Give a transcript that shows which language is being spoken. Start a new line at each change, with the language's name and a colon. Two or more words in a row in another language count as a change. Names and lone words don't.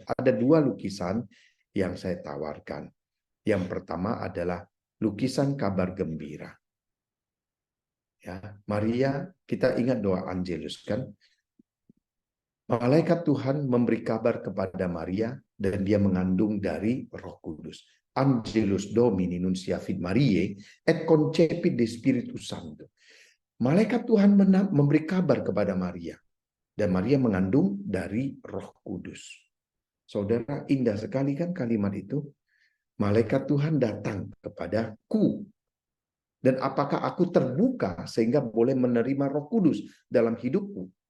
Indonesian: Ada 2 lukisan yang saya tawarkan. Yang pertama adalah lukisan kabar gembira. Ya, Maria, kita ingat doa Angelus kan? Malaikat Tuhan memberi kabar kepada Maria dan dia mengandung dari Roh Kudus.
Latin: Angelus Domini nunciavit Mariae et concepit de Spiritus Sancto.
Indonesian: Malaikat Tuhan memberi kabar kepada Maria dan Maria mengandung dari Roh Kudus. Saudara, indah sekali kan kalimat itu? Malaikat Tuhan datang kepadaku. Dan apakah aku terbuka sehingga boleh menerima Roh Kudus dalam hidupku?